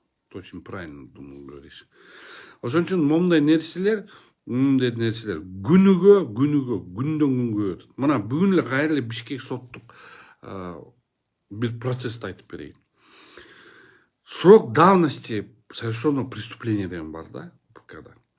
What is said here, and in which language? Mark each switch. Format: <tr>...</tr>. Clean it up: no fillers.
<ru>Ты очень правильно говоришь.</ru> <ky>Ошон үчүн момундай нерселер күндөн күнгө өтөт. Мына бүгүн эле кайра эле Бишкек соттук бир процессти айтып берейин.</ky> <ru>Срок давности совершенного преступления</ru> <ky>деген бар да, ПКда.</ky>